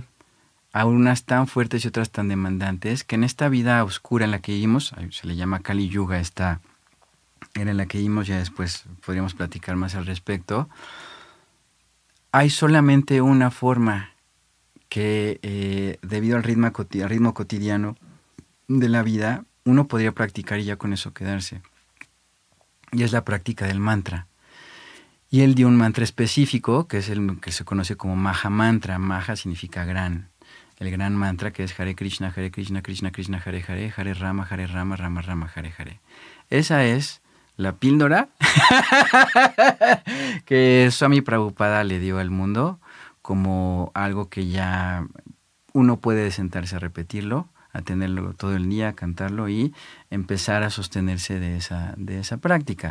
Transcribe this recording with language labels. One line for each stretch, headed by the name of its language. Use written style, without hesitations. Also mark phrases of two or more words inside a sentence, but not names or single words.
Spanish: unas tan fuertes y otras tan demandantes, que en esta vida oscura en la que vivimos, se le llama Kali Yuga, esta era en la que vivimos, ya después podríamos platicar más al respecto, hay solamente una forma que debido al ritmo cotidiano de la vida, uno podría practicar y ya con eso quedarse. Y es la práctica del mantra. Y él dio un mantra específico, que es el que se conoce como Maha Mantra. Maha significa gran. El gran mantra que es
Sanskrit: हरे कृष्ण कृष्ण कृष्ण हरे हरे हरे राम राम राम हरे हरे.
Spanish: Esa es la píldora que Swami Prabhupada le dio al mundo como algo que ya uno puede sentarse a repetirlo, a tenerlo todo el día, a cantarlo y empezar a sostenerse de esa práctica.